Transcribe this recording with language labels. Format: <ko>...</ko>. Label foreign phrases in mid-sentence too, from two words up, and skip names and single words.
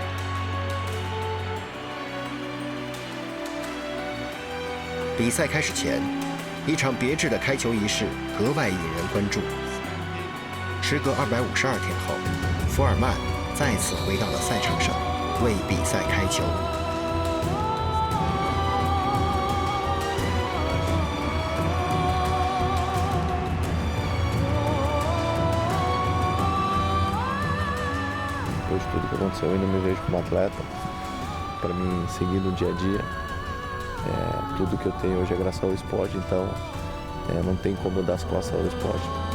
<zh>比赛开始前，一场别致的开球仪式格外引人关注。时隔252天后，福尔曼再次回到了赛场上，为比赛开球。</zh> <pt>Depois de tudo que aconteceu, eu ainda me vejo como atleta. Para mim, seguir no dia a dia, tudo que eu tenho hoje é graças ao esporte, então não tem como eu dar as costas ao esporte.</pt>